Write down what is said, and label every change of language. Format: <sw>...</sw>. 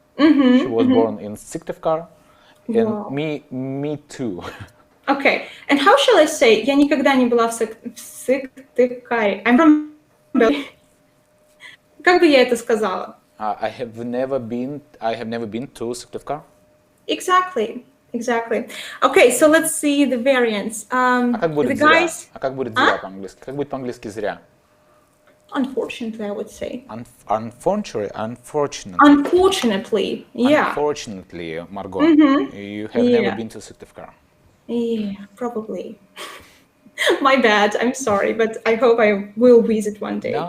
<en>She was born in Syktyvkar, and Wow. me too. Okay, and how shall I say?</en> <ru>Я никогда не была в Сыктывкаре.</ru> <en>I'm from Belgium.</en> <ru>Как бы я это сказала?</ru> <en>I have never been to Syktyvkar. Exactly. Okay, so let's see the variants.</en> <ru>А как будет</ru> <en>The</en> <ru>зря?</ru> <en>guys,</en> <ru>А как будет зря по-английски? Как будет по-английски зря?</ru> <en>unfortunately, I would say. Unfortunately. Unfortunately, yeah. Unfortunately, Margot, you have never been to Syktyvkar. Yeah, probably. My bad, I'm sorry, but I hope I will visit one day.</en>